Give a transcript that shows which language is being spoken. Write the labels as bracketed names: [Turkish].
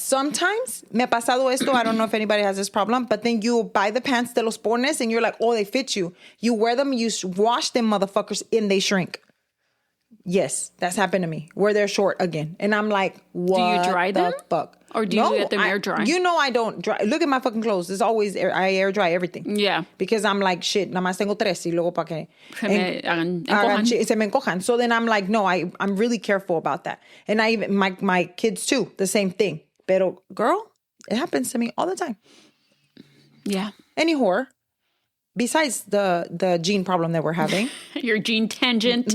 [English] Sometimes, [Spanish] me ha pasado esto, [English] I don't know if anybody has this problem, but then you buy the pants, [Spanish] te los pones, [English] and you're like, oh, they fit you. You wear them, you wash them motherfuckers, and they shrink. Yes, that's happened to me, where they're short again. And I'm like, what do you dry them? Fuck? Or do you let them air dry? You know I don't dry. Look at my fucking clothes. It's always I air dry everything. Yeah. Because I'm like, shit, [Spanish] nada más tengo tres y luego pa' que se me encojan. [English] So then I'm like, no, I'm really careful about that. And I even, my kids too, the same thing. Pero girl, it happens to me all the time. Yeah. Anyhow, besides the gene problem that we're having. Your gene tangent.